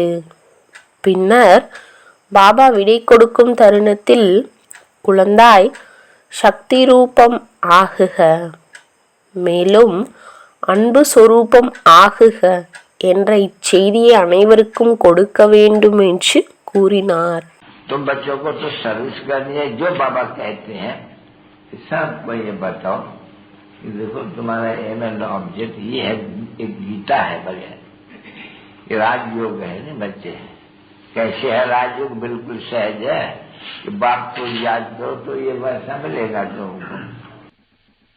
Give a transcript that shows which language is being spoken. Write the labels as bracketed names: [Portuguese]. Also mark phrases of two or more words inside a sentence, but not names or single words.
[Tamil] பின்னர் பாபா விடை கொடுக்கும் தருணத்தில், குழந்தாய் சக்தி ரூபம் ஆகுக, மேலும் அன்பு சொரூபம் ஆகுக என்ற இச்செய்தியை அனைவருக்கும் கொடுக்க வேண்டும் என்று கூறினார். [Hindi] तो बच्चों को तो सर्विस करनी है. जो बाबा कहते हैं सबको ये बताओ कि देखो तुम्हारा [English] aim and object [Hindi] ये है. एक गीता है बढ़िया. ये राजयोग है ना बच्चे. कैसे है राजयोग? बिल्कुल सहज है कि बाप को याद करो तो ये वैसा मिलेगा तुमको.